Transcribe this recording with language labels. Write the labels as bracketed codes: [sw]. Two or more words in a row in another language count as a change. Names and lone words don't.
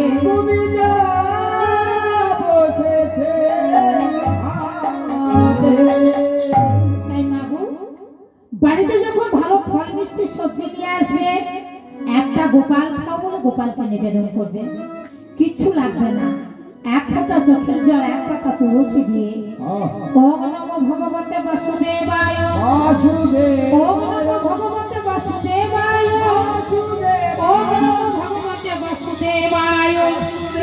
[bn] তুমি যা বসেছে হাতে। তাই মাগু বাড়িতে যখন ভালো ফল মিষ্টি সবজি নিয়ে আসবে একটা গোপাল খাও বলে গোপালকে নিবেদন করবে কিচ্ছু লাগবে না এক ফোঁটা চোখের জল এক পাতা তুলসী দিয়ে [sa] ওম নমো ভগবতে বাসুদেবায় [bn] বাসুদেব [sa] ওম নমো ভগবতে বাসুদেবায় ওম নমো ভগবতে বাসুদেবায়